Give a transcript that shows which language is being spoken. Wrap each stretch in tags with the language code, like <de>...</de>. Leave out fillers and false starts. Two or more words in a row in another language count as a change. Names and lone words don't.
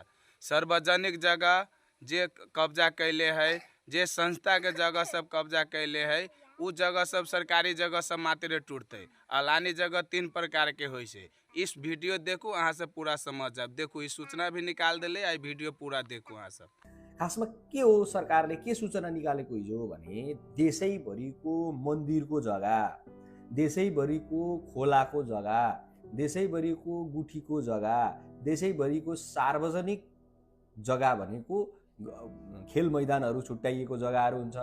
<mai>सार्वजनिक जगह जे कब्जा कैले है, जे संस्था के जगह सब कब्जा कैले है, उ जगह सब सरकारी जगह सब मात्र टूटते। अलानी जगह 3 प्रकार के होइ से। इस वीडियो देखू, अहाँ सब पूरा समझ जाब। देखू, इस सूचना भी निकाल देले, आई वीडियो पूरा देखू अहाँ सब।</mai> <ne>खासमा के हो, सरकारले के सूचना निकालेको हिजो भने देशैभरिको मन्दिरको जग्गा, देशैभरिको खोलाको जग्गा, देशैभरिको गुठीको जग्गा, देशैभरिको सार्वजनिक जग्गा भनेको खेल मैदानहरू छुट्याइएको जग्गाहरू हुन्छ।</ne>